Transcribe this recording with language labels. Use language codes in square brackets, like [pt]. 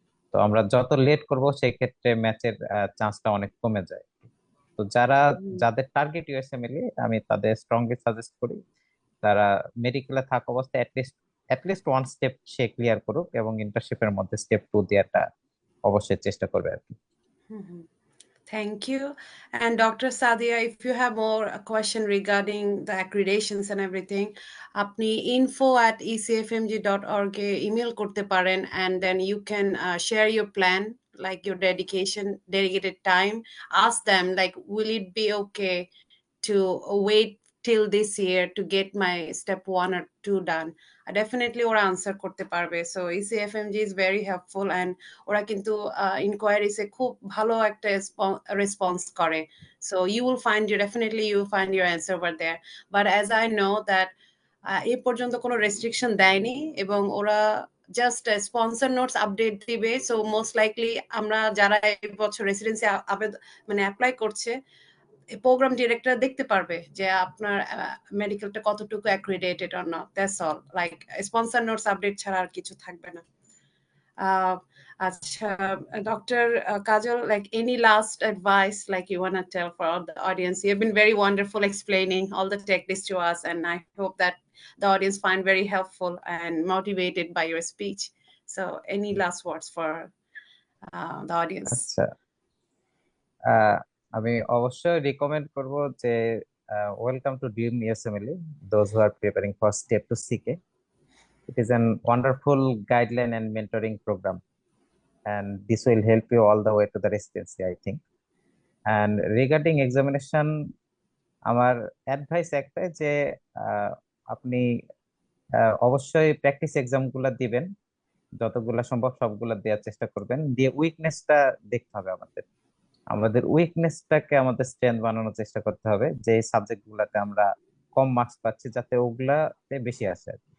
[bn] তো আমরা যত লেট করব সেই ক্ষেত্রে ম্যাচের চান্সটা অনেক কমে যায়। তো যাদের টার্গেট ইউএসএমএলই, আমি তাদের স্ট্রংলি সাজেস্ট করি তারা মেডিকেলে থাকা অবস্থায় অ্যাটলিস্ট ওয়ান স্টেপ সে ক্লিয়ার করুক, এবং ইন্টার্নশিপের মধ্যে স্টেপ 2 দেওয়াটা অবশ্যই চেষ্টা করবে আর কি। [en] Thank you. And Dr. Sadia, if you have more a question regarding the accreditations and everything, [bn] আপনি info@ecfmg.org এ email করতে পারেন, [en] and then you can share your plan, like your dedicated time. Ask them, like, will it be okay to wait till this year to get my step 1 or 2 done? [bn] Definitely ওরা answer করতে পারবে। So [en] ECFMG is very helpful, [bn] and ওরা কিন্তু ইনকোয়ারিজে খুব ভালো একটা response করে। [en] So you will find your answer over there. But as I know that [bn] এই পর্যন্ত কোনো রেস্ট্রিকশন দেয়নি, এবং ওরা জাস্ট স্পন্সর নোটস আপডেট দিবে। সো মোস্ট লাইকলি আমরা যারা এই বছর রেসিডেন্সি অ্যাপ্লাই করছে, প্রোগ্রাম ডিরেক্টর দেখতে পারবে যে আপনার মেডিকেলটা কতটুকু accredited or not, [en] That's all. [bn] Like sponsor notes update ছাড়া আর কিছু থাকবে না। [en] আচ্ছা, doctor Kajal, like any last advice like you want to tell for all the audience? You have been very wonderful explaining all the techniques to us, and I hope that the audience find very helpful and motivated by your speech. So any last words for the audience? [bn] আচ্ছা, আমি অবশ্যই recommend করব যে [en] Welcome to dream USMLE, those who are preparing for step two CK. It is an wonderful guideline and mentoring program, and this will help you all the way to the residency, I think. And regarding examination, [bn] আমার advice একটাই যে আপনি অবশ্যই practice exam গুলা দিবেন, যতগুলা সম্ভব সবগুলা দেওয়ার চেষ্টা করবেন। দিয়ে উইকনেসটা দেখতে হবে, আমাদের উইকনেসটাকে আমাদের স্ট্রেংথ বানানোর চেষ্টা করতে হবে, যে সাবজেক্ট গুলাতে আমরা কম মার্কস পাচ্ছি যাতে ওগুলাতে বেশি আসে।